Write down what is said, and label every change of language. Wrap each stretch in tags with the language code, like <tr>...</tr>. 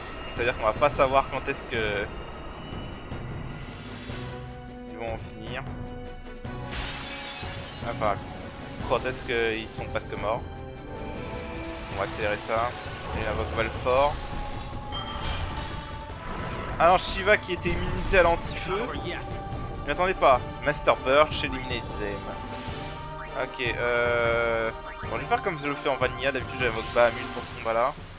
<fr>C'est-à-dire qu'on va pas savoir quand est-ce que ils vont en finir. Enfin, quand est-ce qu'ils sont presque morts. On va accélérer ça. Et invoque Valfort. Alors Shiva qui était immunisé à l'anti-feu. Mais attendez pas.</fr> <en>Master Birch, Eliminate them.</en> <fr>Ok, bon, je vais faire comme je le fais en vanilla. D'habitude j'invoque Bahamut pour ce combat là.</fr>